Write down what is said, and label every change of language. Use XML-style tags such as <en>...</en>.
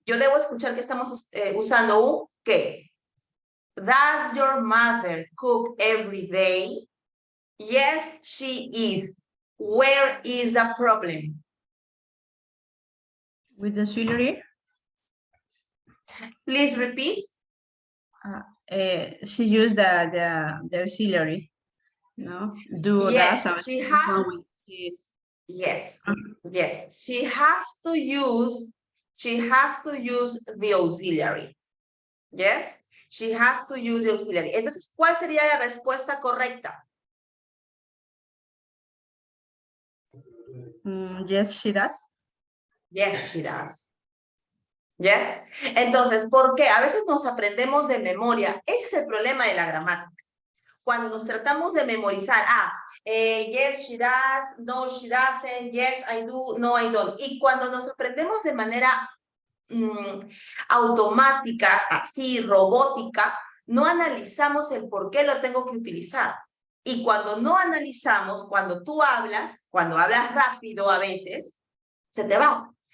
<es>Yo debo escuchar que estamos usando un, ¿qué?</es> <en>Does your mother cook every day? Yes, she is. Where is the problem? With the auxiliary, Please repeat. she used the auxiliary. No, do Yes, that. she has. Is. Yes, yes. She has to use the auxiliary. Yes, she has to use the auxiliary.</en> <es>Entonces, ¿cuál sería la respuesta correcta?</es> <en>Yes, she does. Yes, she does. Yes.</en> <es>Entonces, ¿por qué? A veces nos aprendemos de memoria. Ese es el problema de la gramática. Cuando nos tratamos de memorizar,</es> <en>yes, she does, no, she doesn't, yes, I do, no, I don't.</en> <es>Y cuando nos aprendemos de manera automática, así, robótica, no analizamos el por qué lo tengo que utilizar. Y cuando no analizamos, cuando tú hablas, cuando hablas rápido a veces, se te va.</es>